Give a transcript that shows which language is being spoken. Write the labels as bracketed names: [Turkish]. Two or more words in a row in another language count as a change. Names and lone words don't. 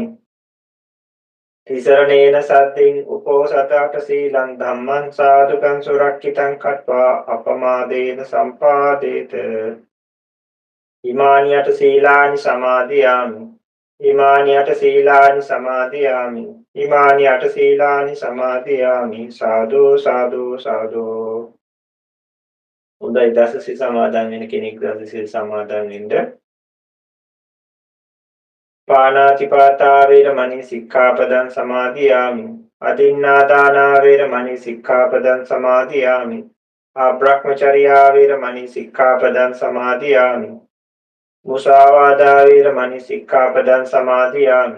[Pali] තිසරණේන සද්දින් උපෝසතට සීලං ධම්මං සාදුකං සුරක්ඛිතං කତ୍වා අපමාදේන සම්පාදේත. ඉමානියට සීලානි සමාදියාමි. ඉමානියට සීලානි සමාදියාමි. ඉමානියට සීලානි සමාදියාමි. සාදු සාදු සාදු. [Sinhala] උදයි දසසිල් සමාදන් වෙන කෙනෙක් දසසිල් සමාදන් වෙන්න. [Pali] පාණාතිපාතා වේරමණී සික්ඛාපදං සමාදියාමි. අදින්නාදානා වේරමණී සික්ඛාපදං සමාදියාමි. අබ්‍රහ්මචර්යා වේරමණී සික්ඛාපදං සමාදියාමි. මුසාවාදා වේරමණී සික්ඛාපදං සමාදියාමි.